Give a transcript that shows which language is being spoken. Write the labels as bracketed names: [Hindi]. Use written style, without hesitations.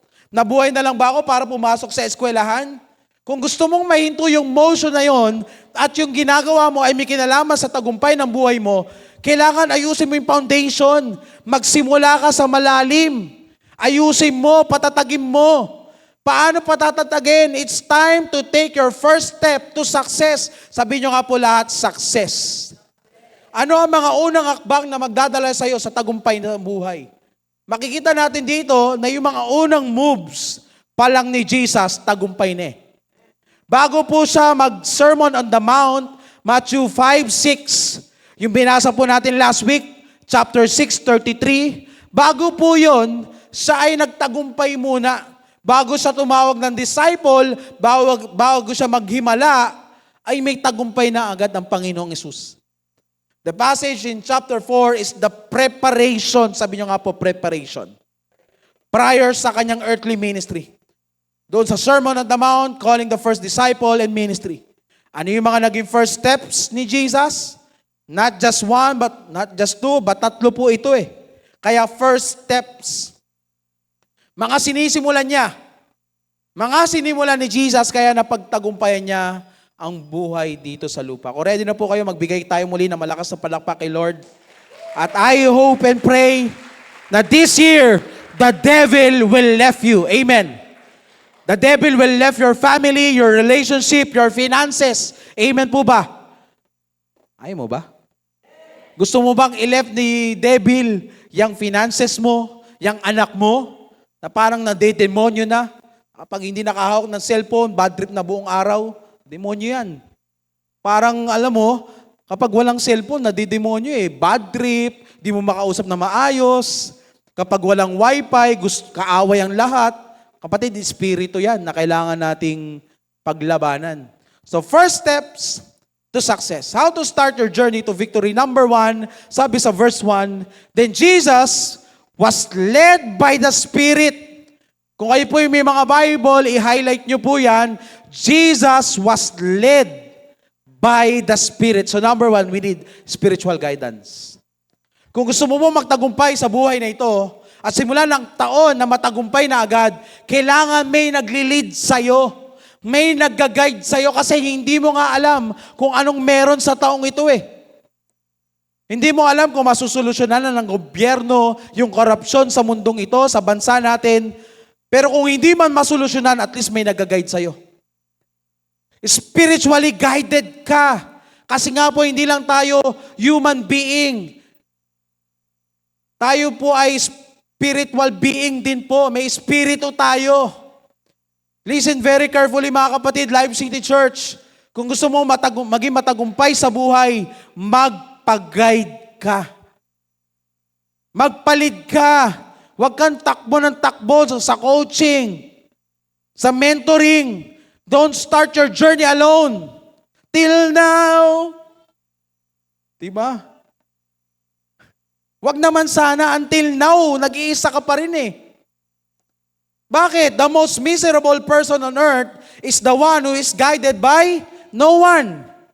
[Filipino] Nabuhay na lang ba ako para pumasok sa eskwelahan? Kung gusto mong mahinto yung motion na yon at yung ginagawa mo ay may kinalaman sa tagumpay ng buhay mo, kailangan ayusin mo yung foundation. Magsimula ka sa malalim. Ayusin mo, patatagin mo. Paano patatatagin? [English] It's time to take your first step to success. [Filipino] Sabihin nyo nga po lahat, success. Ano ang mga unang hakbang na magdadala sa iyo sa tagumpay ng buhay? Makikita natin dito na yung mga unang moves pa lang ni Jesus, tagumpay na eh. Bago po siya mag-Sermon on the Mount, Matthew 5:6, yung binasa po natin last week, chapter 6:33, bago po yun, siya ay nagtagumpay muna. Bago siya tumawag ng disciple, bago siya maghimala, ay may tagumpay na agad ang Panginoong Hesus. [English] The passage in chapter 4 is the preparation. [Filipino] Sabi niyo nga po, preparation. Prior sa kanyang [English] earthly ministry. [Filipino] Doon sa [English] Sermon on the Mount, calling the first disciple and ministry. [Filipino] Ano yung mga naging first steps ni Jesus? [English] Not just one, but not just two, but [Filipino] tatlo po ito eh. Kaya first steps. Mga sinisimulan niya. Mga sinimulan ni Jesus, kaya napagtagumpayan niya ang buhay dito sa lupa. Kung ready na po kayo, magbigay tayo muli ng malakas na palakpak kay Lord. [English] At I hope and pray na this year, the devil will left you. Amen. The devil will left your family, your relationship, your finances. [Filipino] Amen po ba? Ayaw mo ba? Gusto mo bang i-left ni devil yung finances mo, yung anak mo, na parang nade-demonyo na? Kapag hindi nakahawak ng cellphone, bad trip na buong araw, demonyo yan. Parang, alam mo, kapag walang cellphone, nade-demonyo eh. Bad trip, di mo makausap na maayos. Kapag walang wifi, kaaway ang lahat. Kapatid, espiritu yan na kailangan nating paglabanan. [English] So, first steps to success. How to start your journey to victory. Number 1, [Filipino] sabi sa [English] verse 1, then Jesus was led by the Spirit. [Filipino] Kung kayo po yung may mga Bible, i-highlight nyo po yan, [English] Jesus was led by the Spirit. So number 1, we need spiritual guidance. [Filipino] Kung gusto mo magtagumpay sa buhay na ito, at simula ng taon na matagumpay na agad, kailangan may nagli-lead sa'yo. May nag-guide sa'yo kasi hindi mo nga alam kung anong meron sa taong ito eh. Hindi mo alam kung masusolusyonan na ng gobyerno yung korupsyon sa mundong ito, sa bansa natin. Pero kung hindi man masolusyonan, at least may nag-guide sa'yo. [English] Spiritually guided [Filipino] ka. Kasi nga po, hindi lang tayo human being. Tayo po ay spiritual being din po. May espiritu tayo. [English] Listen very carefully [Filipino] mga kapatid, Live City Church. Kung gusto mo maging matagumpay sa buhay, magpa-guide ka. Magpalid ka. Huwag kang takbo ng takbo sa coaching, sa mentoring. [English] Don't start your journey alone. Till now. Diba? [Filipino] Huwag naman sana [English] until now, [Filipino] nag-iisa ka pa rin eh. Bakit? [English] The most miserable person on earth is the one who is guided by no one.